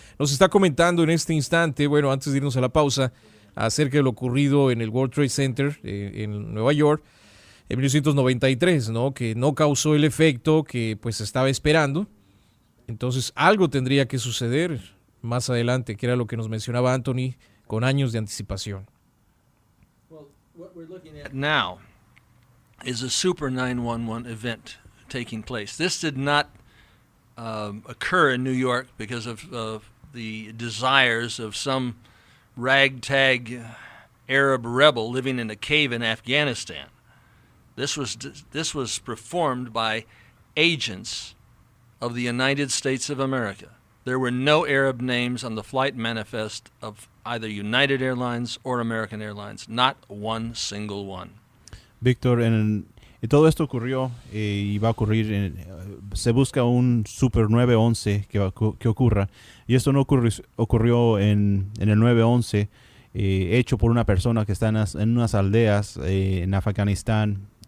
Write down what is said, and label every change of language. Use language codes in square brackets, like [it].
[es] Nos está comentando en este instante, bueno, antes de irnos a la pausa, acerca de lo ocurrido en el World Trade Center en Nueva York en 1993, ¿no? Que no causó el efecto que pues estaba esperando. Entonces algo tendría que suceder más adelante, que era lo que nos mencionaba Anthony, con años de anticipación. [en] Well, what we're looking at now is a super 911 event taking place. This did not occur in New York because of the desires of some ragtag Arab rebel living in a cave in Afghanistan. This was performed by agents of the United States of America. There were no Arab names on the flight manifest of either United Airlines or American Airlines, not one single one. [es] Víctor, todo esto ocurrió y va a ocurrir. Se busca un Super 911 que ocurra. Y esto no ocurrió en el 911, hecho por una persona que está en unas aldeas en Afganistán.